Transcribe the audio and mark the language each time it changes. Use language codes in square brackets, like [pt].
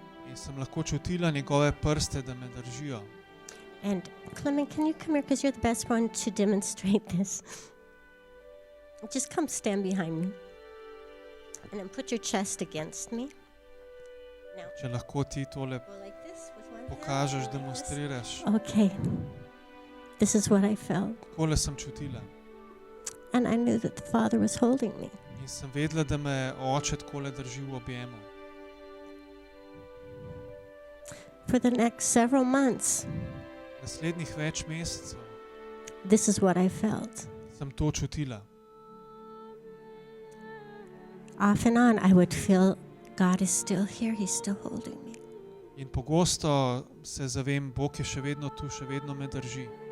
[sl] in sem lahko čutila njegove prste, da me držijo. [en] And Clement, can you come here, because you're the best one to demonstrate this? Just come stand behind me. And then put your chest against me. Now, [sl] Če lahko ti tole [en] go like this with one hand, [sl] pokažeš, [en] like this. [sl] demonstriraš. [en] Okay. This is what I felt. [sl] Takole sem čutila. [en] And I knew that the Father was holding me. [sl] In sem vedela, da me oče takole drži v objemu. [en] For the next several months, [sl] Naslednjih več mesecev [en] this is what I felt. [sl] sem to čutila. [en] Off and on, I would feel God is still here. He's still holding me. [sl] In pogosto se zavem, Bog je še vedno tu, še vedno me drži.